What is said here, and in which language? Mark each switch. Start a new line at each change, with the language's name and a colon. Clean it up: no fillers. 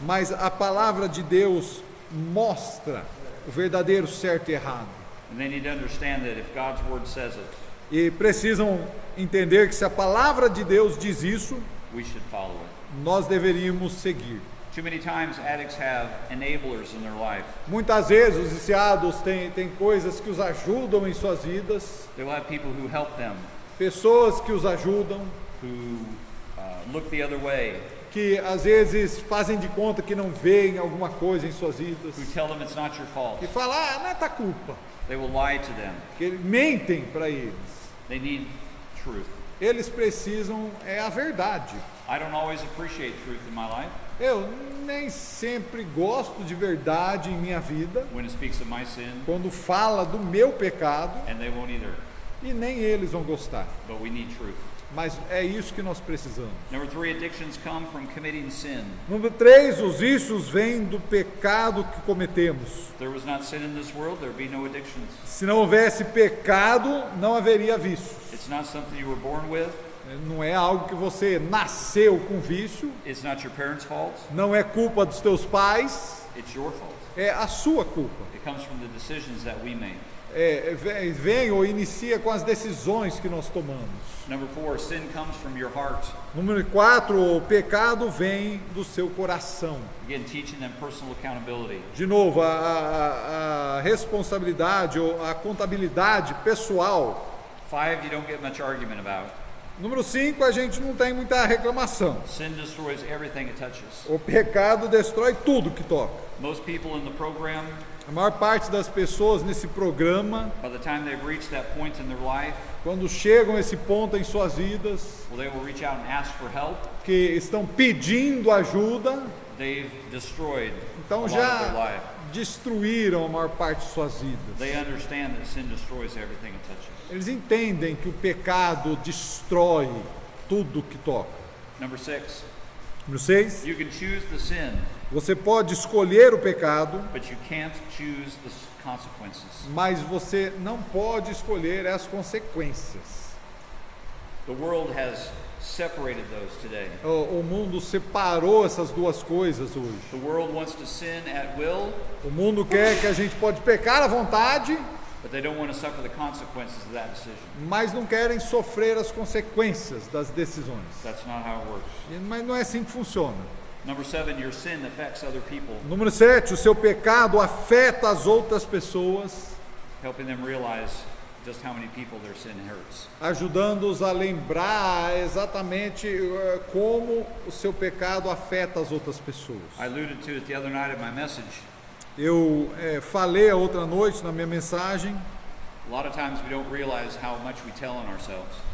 Portuguese: Mas a palavra de Deus mostra o verdadeiro certo e errado.
English: And they need to understand that if God's Word says it,
Portuguese: E precisam entender que se a palavra de Deus diz isso,
English: we should follow it.
Portuguese: nós deveríamos seguir.
English: Too many times addicts have enablers in their life.
Portuguese: Muitas vezes os viciados têm coisas que os ajudam em suas vidas,
English: They will have people who help them,
Portuguese: pessoas que os ajudam,
English: who look the other way,
Portuguese: que às vezes fazem de conta que não veem alguma coisa em suas vidas,
English: who tell them it's not your fault.
Portuguese: e falam, não é tua culpa,
English: They will lie to them.
Portuguese: que mentem para eles.
English: They need truth.
Portuguese: Eles precisam a verdade.
English: I don't always appreciate truth in my life
Portuguese: Eu nem sempre gosto de verdade em minha vida,
English: when it speaks of my sin,
Portuguese: quando fala do meu pecado,
English: and they won't either.
Portuguese: e nem eles vão gostar.
English: But we need truth.
Portuguese: Mas é isso que nós precisamos.
English: Number three, addictions come from committing sin.
Portuguese: Número 3, os vícios vêm do pecado que cometemos.
English: If there was not sin in this world, there would be no addictions.
Portuguese: Se não houvesse pecado, não haveria vícios.
English: It's not something you were born with.
Portuguese: Não é algo que você nasceu com vício,
English: It's not your parents' fault.
Portuguese: não é culpa dos teus pais,
English: It's your fault.
Portuguese: é a sua culpa.
English: It comes from the decisions that we make.
Portuguese: Vem ou inicia com as decisões que nós tomamos.
English: Number 4, sin comes from your heart.
Portuguese: Número 4, o pecado vem do seu coração.
English: Again, teaching them personal accountability.
Portuguese: De novo, a responsabilidade ou a contabilidade pessoal.
English: 5, you don't get much argument about.
Portuguese: Número 5, a gente não tem muita reclamação.
English: Sin destroys everything it touches.
Portuguese: O pecado destrói tudo que toca.
English: Most people in the program,
Portuguese: A maior parte das pessoas nesse programa,
English: by the time they've reached that point in their life,
Portuguese: quando chegam a esse ponto em suas vidas,
English: well, they will reach out and ask for help.
Portuguese: que estão pedindo ajuda,
English: They've destroyed a
Portuguese: então
English: lot of their
Portuguese: já
English: life.
Portuguese: destruíram a maior parte de suas vidas.
English: They understand that sin destroys everything it touches.
Portuguese: Eles entendem que o pecado destrói tudo que toca.
English: Number 6,
Portuguese: Número 6,
English: you can choose the sin,
Portuguese: você pode escolher o pecado,
English: but you can't choose the consequences.
Portuguese: mas você não pode escolher as consequências.
English: The world has separated those today.
Portuguese: O mundo separou essas duas coisas hoje.
English: The world wants to sin at will,
Portuguese: O mundo quer que a gente pode pecar à vontade,
English: but they don't want to suffer the consequences of that decision.
Portuguese: mas não querem sofrer as consequências das decisões.
English: That's not how it works.
Portuguese: Mas não é assim que funciona.
English: Number 7, your sin affects other people,
Portuguese: Número 7, o seu pecado afeta as outras pessoas,
English: helping them realize just how many people their sin hurts.
Portuguese: ajudando-os a lembrar exatamente como o seu pecado afeta as outras pessoas.
English: I alluded to it the other night in my message.
Portuguese: Eu falei a outra noite na minha mensagem
English: A lot of times we don't realize how much we tell on ourselves.